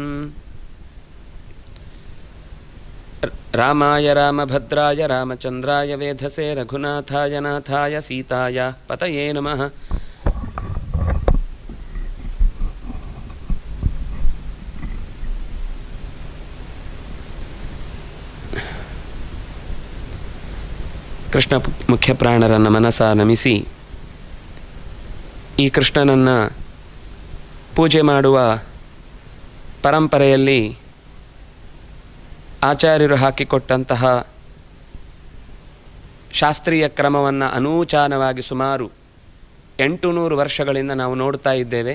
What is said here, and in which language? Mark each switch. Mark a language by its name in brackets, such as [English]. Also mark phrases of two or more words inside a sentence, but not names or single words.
[Sanskrit] रामाय रामभद्राय रामचन्द्राय वेधसे रघुनाथाय नाथाय सीताय पतये नमः। [Kannada] ಕೃಷ್ಣ ಮುಖ್ಯ ಪ್ರಾಣರನ್ನು ಮನಸ ನಮಿಸಿ ಈ ಕೃಷ್ಣನನ್ನು ಪೂಜೆ ಮಾಡುವ ಪರಂಪರೆಯಲ್ಲಿ ಆಚಾರ್ಯರು ಹಾಕಿಕೊಟ್ಟಂತಹ ಶಾಸ್ತ್ರೀಯ ಕ್ರಮವನ್ನು ಅನೂಚಾನವಾಗಿ ಸುಮಾರು 800 ವರ್ಷಗಳಿಂದ ನಾವು ನೋಡ್ತಾ ಇದ್ದೇವೆ.